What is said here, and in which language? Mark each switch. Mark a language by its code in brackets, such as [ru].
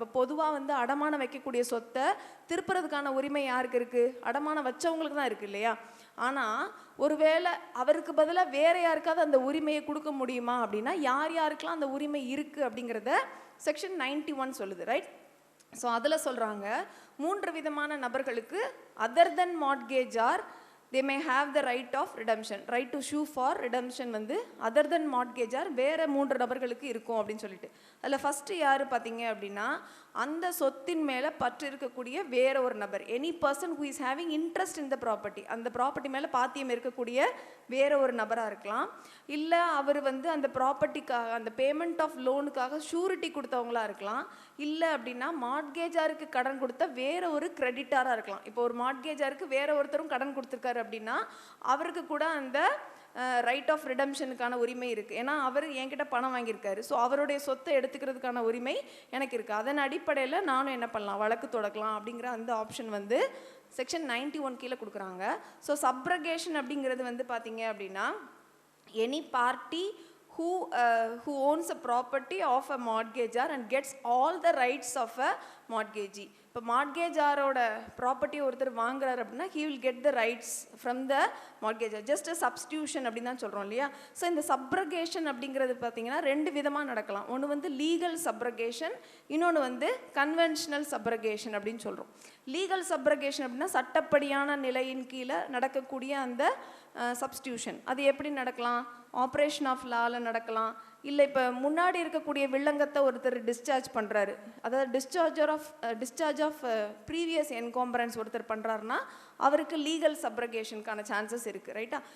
[ta] இப்போ பொதுவாக வந்து அடமானம் வைக்கக்கூடிய சொத்தை திருப்புறதுக்கான உரிமை யாருக்கு இருக்குது? அடமானம் வச்சவங்களுக்கு தான் இருக்குது இல்லையா. ஆனால் ஒருவேளை அவருக்கு பதிலாக வேறு யாருக்காவது அந்த உரிமையை கொடுக்க முடியுமா அப்படின்னா யார் யாருக்கெல்லாம் அந்த உரிமை இருக்குது அப்படிங்கிறத செக்ஷன் 91 சொல்லுது, ரைட். [en] so [ta] அதில் சொல்கிறாங்க 3 விதமான நபர்களுக்கு [en] other than mortgagor they may have the right of redemption, right to sue for redemption வந்து other than mortgagor [ta] வேறு 3 நபர்களுக்கு இருக்கும் அப்படின்னு சொல்லிட்டு. அதில் ஃபஸ்ட்டு யார் பார்த்தீங்க அப்படின்னா, அந்த சொத்தின் மேலே பற்று இருக்கக்கூடிய வேற ஒரு நபர், [en] any person who is having interest in the property, [ta] அந்த ப்ராப்பர்ட்டி மேலே பாத்தியம் இருக்கக்கூடிய வேற ஒரு நபராக இருக்கலாம். இல்லை அவர் வந்து அந்த ப்ராப்பர்ட்டிக்காக அந்த பேமெண்ட் ஆஃப் லோனுக்காக ஷூரிட்டி கொடுத்தவங்களா இருக்கலாம். இல்லை அப்படின்னா மார்ட்கேஜாருக்கு கடன் கொடுத்த வேற ஒரு கிரெடிட்டாராக இருக்கலாம். இப்போ ஒரு மார்ட்கேஜாருக்கு வேற ஒருத்தரும் கடன் கொடுத்துருக்காரு அப்படின்னா அவருக்கு கூட அந்த ரைட் ஆஃப் ரிடம்ஷனுக்கான உரிமை இருக்குது. ஏன்னா அவர் என்கிட்ட பணம் வாங்கியிருக்காரு, ஸோ அவருடைய சொத்தை எடுத்துக்கிறதுக்கான உரிமை எனக்கு இருக்குது. அதன் அடிப்படையில் நானும் என்ன பண்ணலாம், வழக்கு தொடக்கலாம் அப்படிங்கிற அந்த ஆப்ஷன் வந்து செக்ஷன் 91 கீழே கொடுக்குறாங்க. [en] so subrogation [ta] அப்படிங்கிறது வந்து பார்த்தீங்க அப்படின்னா [en] Any party who owns a property of a mortgagor and gets all the rights of a mortgagee. [ta] இப்போ மார்ட்கேஜாரோட ப்ராப்பர்ட்டி ஒருத்தர் வாங்குறாரு அப்படின்னா [en] he will get the rights from the mortgagor, just a substitution [ta] அப்படின்னு தான் சொல்கிறோம் இல்லையா. ஸோ இந்த சப்ரகேஷன் அப்படிங்கிறது பார்த்தீங்கன்னா 2 விதமாக நடக்கலாம். ஒன்று வந்து லீகல் சப்ரகேஷன், இன்னொன்று வந்து கன்வென்ஷனல் சப்ரகேஷன் அப்படின்னு சொல்கிறோம். லீகல் சப்ரகேஷன் அப்படின்னா சட்டப்படியான நிலையின் கீழே நடக்கக்கூடிய அந்த சப்ஸ்டியூஷன். அது எப்படி நடக்கலாம், ஆப்ரேஷன் ஆஃப் லாவில் நடக்கலாம். இல்லை இப்போ முன்னாடி இருக்கக்கூடிய வில்லங்கத்தை ஒருத்தர் டிஸ்சார்ஜ் பண்ணுறாரு, அதாவது டிஸ்சார்ஜ் ஆஃப் ப்ரீவியஸ் என்காம்பரன்ஸ் ஒருத்தர் பண்ணுறாருன்னா அவருக்கு லீகல் சப்ரகேஷனுக்கான சான்சஸ் இருக்குது, ரைட்டா.